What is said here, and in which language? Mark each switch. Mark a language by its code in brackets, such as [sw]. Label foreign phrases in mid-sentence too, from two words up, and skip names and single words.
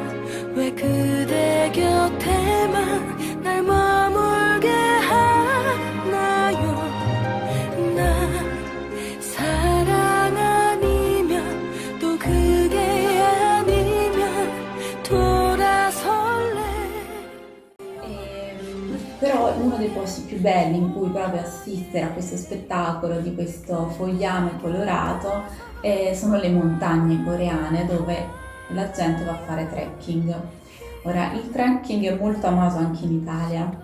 [ko] 왜 그대 곁에만 날 머물게 하나요? 나 사랑 아니면 또 그게 아니면 돌아설래. [it] Però uno dei posti più belli in cui proprio assistere a questo spettacolo di questo fogliame colorato sono le montagne coreane dove la gente va a fare trekking. Ora, il trekking è molto amato anche in Italia.